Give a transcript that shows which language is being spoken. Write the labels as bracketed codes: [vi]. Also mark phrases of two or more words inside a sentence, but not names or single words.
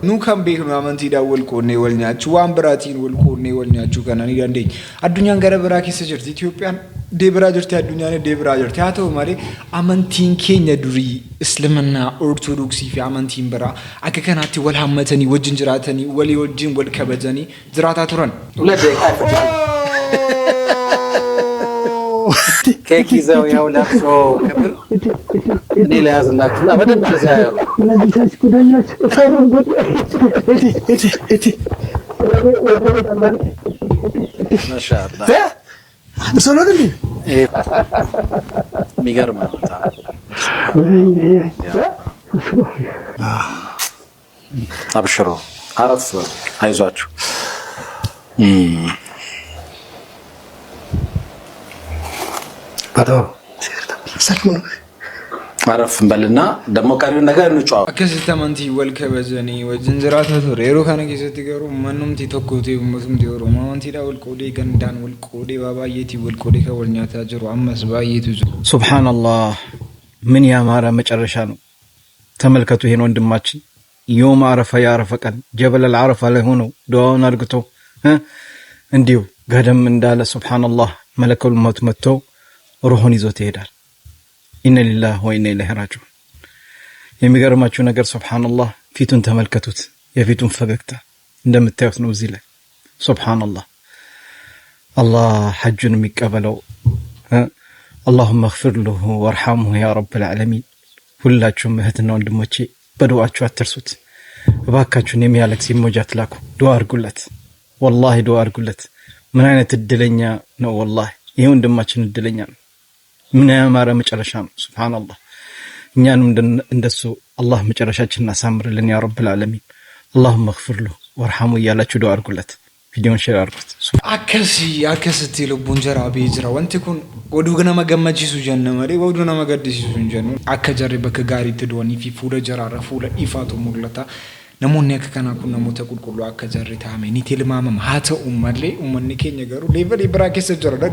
[om] Nu kan beeknu amantiidhaan wal qoonnee wal nyaachuu waan biraatiin wal qoonnee wal nyaachuu kana ni dandeenya. Addunyaan gara biraa keessa jirti. Itoophiyaan iddoo biraa jirti. Addunyaan iddoo biraa jirti. Haa ta'u malee amantiin keenya durii Islaamnaa Ortodoksii fi amantiin biraa akka kanaatti wal hammatanii wajjin jiraatanii walii wajjin wal kabajanii jiraataa turan. [am] ኬክ ይዘው ያው ለቅሶ ክብር እኔ ለያዝላችሁና በደንብ ተዛያዩ ማሻአላህ ሰላም እንዴ የሚገርም ነው አብሽሮ አረፍ አይዟችሁ አረፍ እንበልና ደግሞ ቀሪውን ነገር እንጫወት። [om] akkasitti amantii wal kabajanii wajjin jiraataa ture. Yeroo kana keessatti garuu mannumti tokko ta'e uummatumti Oromoo amantiidhaan wal qoodee gandaan wal qoodee waa baay'eetiin wal qoodee kan wal nyaataa jiru ammas baay'eetu jiru. [am] ሱብሃንአላህ ምን ያማረ መጨረሻ ነው። ተመልከቱ ይሄን ወንድማችን ዮም አረፋ ያረፈ ቀን ጀበል አረፋ ላይ ሆኖ ዱዓውን አድርግቶ እንዲሁ ገደም እንዳለ ሱብሃንአላህ [ar] ملك الموت [am] መጥቶ ሩሁን ይዞት ይሄዳል። [ar] إنا لله وإنا إليه راجعون። [am] የሚገርማችሁ ነገር ሱብሃንአላህ ፊቱን ተመልከቱት። የፊቱን ፈገግታ እንደምታዩት ነው እዚህ ላይ ሱብሃንአላህ። አላህ ሐጁን የሚቀበለው [ar] اللهم اغفر له وارحمه يا رب العالمين። [am] ሁላችሁም እህትና ወንድሞቼ በዱዓችሁ አትርሱት እባካችሁን። የሚያለቅስ ኢሞጃት ላኩ ዱዓ አድርጉለት። ወላሂ ዱዓ አድርጉለት። ምን አይነት እድለኛ ነው ወላሂ ይሄ ወንድማችን እድለኛ ነው። ምን ያማረ መጨረሻ ነው ሱብሃንአላህ። እኛንም እንደሱ አላህ መጨረሻችንን አሳምርልን [ar] يا رب العالمين። اللهم اغفر له وارحمه [am] እያላችሁ ዱዓ አድርጉለት። ቪዲዮን ሼር አድርጉት። [om] akkasitti lubbuun jaraa beejira wanti kun oduu nama gammachiisu jenna malee oduu nama gaddisiisu hin jennu. Akka jarri bakka gaariitti du'anii fi fuula jaraarra fuula ifaatu mul'ata. Namoonni akka kanaa kun namoota qulqulluu akka jarri taa'ame ni tilmaamama. Haa ta'u malee uummanni keenya garuu leevalii biraa keessa jira.